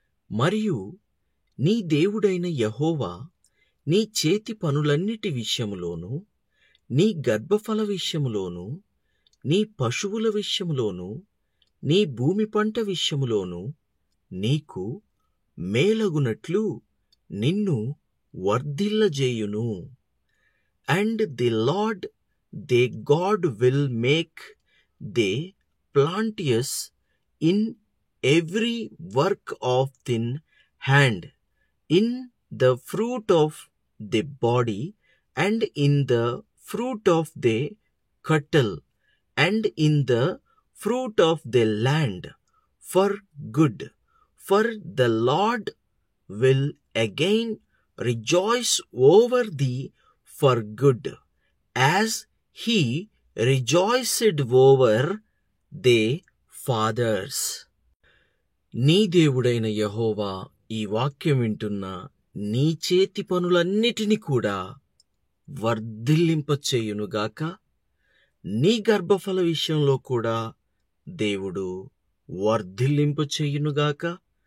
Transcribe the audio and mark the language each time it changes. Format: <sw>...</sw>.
<te>మరియు నీ దేవుడైన యెహోవా నీ చేతి పనులన్నిటి విషయములోను, నీ గర్భఫల విషయములోను, నీ పశువుల విషయములోను, నీ భూమి పంట విషయములోను నీకు మేలగునట్లు నిన్ను వర్ధిల్లజేయును.</te> <en>And the Lord thy God will make thee plenteous in every work of thine hand, in the fruit of the body, and in the fruit of the cattle, and in the fruit of the land, for good. For the Lord will again rejoice over thee for good, as he rejoiced over the fathers.</en> <te>నీ దేవుడైన యెహోవా ఈ వాక్యం వింటున్న నీ చేతి పనులన్నిటినీ కూడా వర్ధిల్లింపచేయునుగాక. నీ గర్భఫల విషయంలో కూడా దేవుడు వర్ధిల్లింపచేయునుగాక.</te>